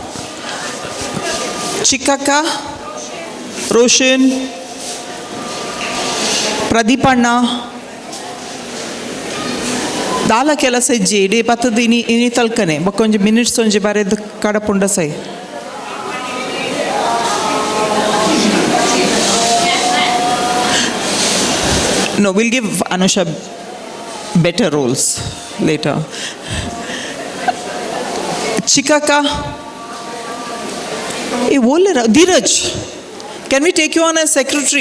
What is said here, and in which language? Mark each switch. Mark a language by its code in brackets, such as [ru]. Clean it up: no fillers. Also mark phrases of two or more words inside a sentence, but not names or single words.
[en] Chikaka, Roshan, Pradeepanna. [tcy] ದಾಲ ಕೆಲಸ ಇಜ್ಜಿ ಇಡೀ ಪತ್ತದ ಇನಿ ತಲ್ಕನೆ ಬಕ್ಕೊಂಜಿ ಮಿನಿಟ್ಸ್ ಒಂಜಿ ಬರೆದು ಕಡಪುಂಡ ಸೈ [en] No, we'll give Anusha better roles later. Chikaka. Hey, Dheeraj, can we take you on as secretary?